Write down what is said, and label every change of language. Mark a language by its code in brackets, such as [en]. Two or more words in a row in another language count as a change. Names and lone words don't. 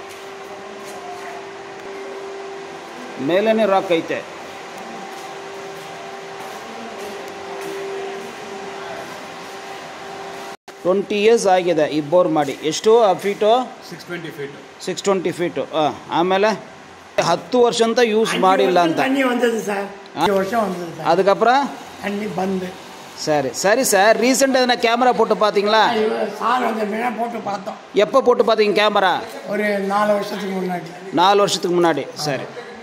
[kn] ಮೇಲೇನೆ ರಾಕ್ ಐತೆ [en] twenty years [kn] ಆಗಿದೆ ಈ ಬೋರ್ ಮಾಡಿ ಎಷ್ಟು ಫೀಟು 620 ಫೀಟು ಆಮೇಲೆ 10 ವರ್ಷ ಅಂತ ಯೂಸ್ ಮಾಡಿಲ್ಲ ಅಂತ [ta] அதுக்கப்புறம் சரி சரி சார் ரீசெண்டாக எதனா கேமரா போட்டு பார்த்தீங்களா சார் அந்த மேலே போட்டு பார்த்தோம் எப்போ போட்டு பார்த்தீங்க கேமரா ஒரு 4 வருஷத்துக்கு முன்னாடி 4 வருஷத்துக்கு முன்னாடி சரி